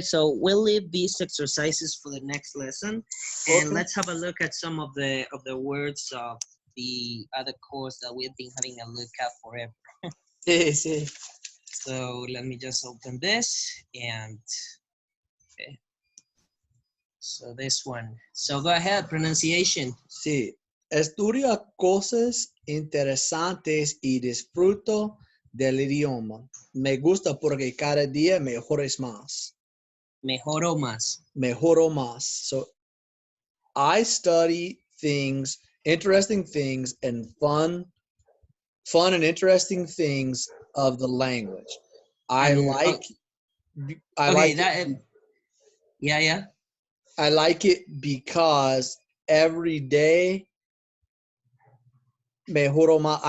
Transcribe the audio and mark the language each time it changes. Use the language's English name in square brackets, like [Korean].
[English] So we'll leave these exercises for the next lesson, and let's have a look at some of the words of the other course that we've been having a look at forever. [Spanish] Sí. [English] So let me just open this, and okay. So this one. So go ahead, pronunciation. [Spanish] Sí. Estudia cosas interesantes y disfruto del idioma. Me gusta porque cada día mejores más. Mejoro más. Mejoro más. [English] So I study things, interesting things, and fun and interesting things of the language. I like it because every day [Spanish] mejoro más.